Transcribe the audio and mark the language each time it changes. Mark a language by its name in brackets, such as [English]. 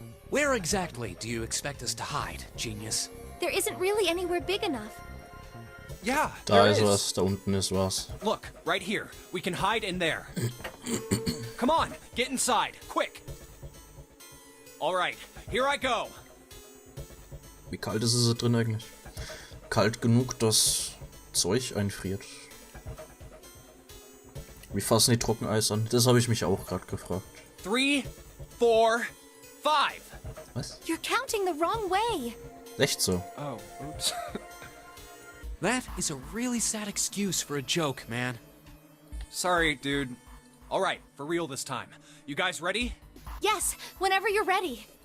[English] Where exactly do you expect us to hide, genius? There isn't really anywhere big enough. Yeah, [German] Da [English] there [German] ist [English] is. [German] was, da unten ist was. [English] Look, right here. We can hide in there. Come on, get inside, quick. Alright, here I go. [German] Wie kalt ist es da drin eigentlich? Kalt genug, dass Zeug einfriert. Wie fassen die Trockeneis an? Das habe ich mich auch gerade gefragt. [English] 3, 4, 5. [German] Was? [English] You're counting the wrong way. [German] Echt so? [English] Oh, oops. That is a really sad excuse for a joke, man. Sorry, dude. Alright, for real this time. You guys ready? Yes, whenever you're ready.